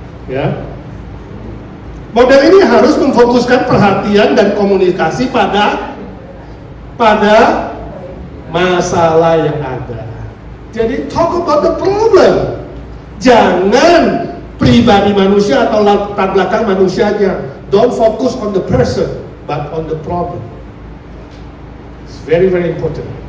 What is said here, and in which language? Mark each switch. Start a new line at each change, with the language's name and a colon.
Indonesian: Ya, model ini harus memfokuskan perhatian dan komunikasi pada masalah yang ada.
English: Jadi talk about the problem.
Indonesian: Jangan pribadi manusia atau latar belakang manusianya.
English: Don't focus on the person, but on the problem. It's very very important.